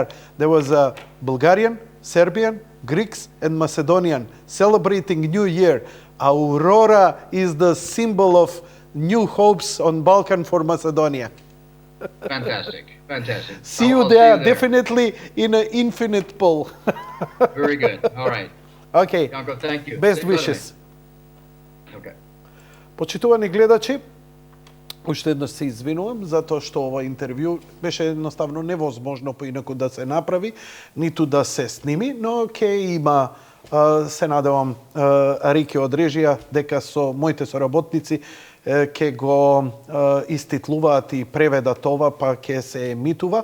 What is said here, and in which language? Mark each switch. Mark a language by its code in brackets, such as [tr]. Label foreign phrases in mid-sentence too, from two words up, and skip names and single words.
[en] There was a Bulgarian, Serbian, Greeks and Macedonian celebrating New Year. Aurora is the symbol of new hopes on Balkan for Macedonia. Fantastic. See you I'll there, definitely in an infinite pool. Very good. All right. Okay, Janko, thank you. best Say goodbye. wishes. Okay. [mk] Почитувани гледачи, уште еднаш се извинувам затоа што ова интервју беше едноставно невозможно поинаку да се направи, ниту да се сними, но ќе има, се надевам, Рики од режија дека со моите соработници ќе го иститлуваат и преведат ова, па ќе се емитува.